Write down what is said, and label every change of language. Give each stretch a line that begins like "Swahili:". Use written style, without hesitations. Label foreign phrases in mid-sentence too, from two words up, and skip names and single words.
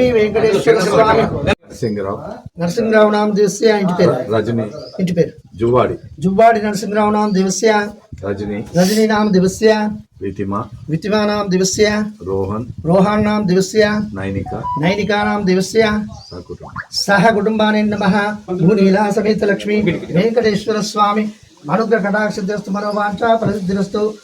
Sanskrit: వెంకటేశ్వర స్వామి నరసింహరావు నామ దేవస్య
Telugu: ఇంటి పేరు
Sanskrit: జువ్వాడి నరసింహరావు నామ దేవస్య रजनी नाम दिवस्य वितिमा नाम दिवस्य रोहन नाम दिवस्य नैनिका नाम दिवस्य सह कुटुंबाने नमः भूनीला समेत लक्ष्मी वेंकटेश्वर स्वामी अनुग्रह कटाक्ष सिद्धिरस्तु मनोवांछा प्रसिद्धिरस्तु